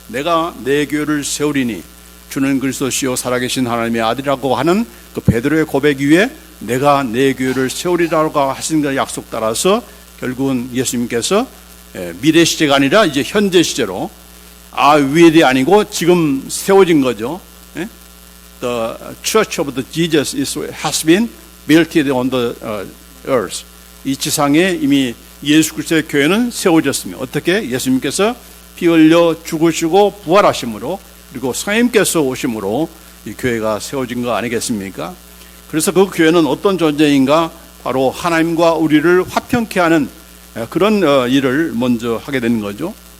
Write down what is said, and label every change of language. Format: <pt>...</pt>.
<ko>내가 내 교회를 세우리니 주는 그리스도시요 살아계신 하나님의 아들이라고 하는 그 베드로의 고백 위에 내가 내 교회를 세우리라고 하신 그 약속 따라서 결국은 예수님께서 미래 시제가 아니라 이제 현재 시제로</ko> <en>I will</en> <ko>이 아니고 지금 세워진 거죠.</ko> <en>The church of the Jesus has been built on the earth.</en> <ko>이 지상에 이미 예수 그리스도의 교회는 세워졌습니다. 어떻게? 예수님께서 피 흘려 죽으시고 부활하심으로, 그리고 성령님께서 오심으로 이 교회가 세워진 거 아니겠습니까? 그래서 그 교회는 어떤 존재인가? 바로 하나님과 우리를 화평케 하는 그런 일을 먼저 하게 되는 거죠.</ko>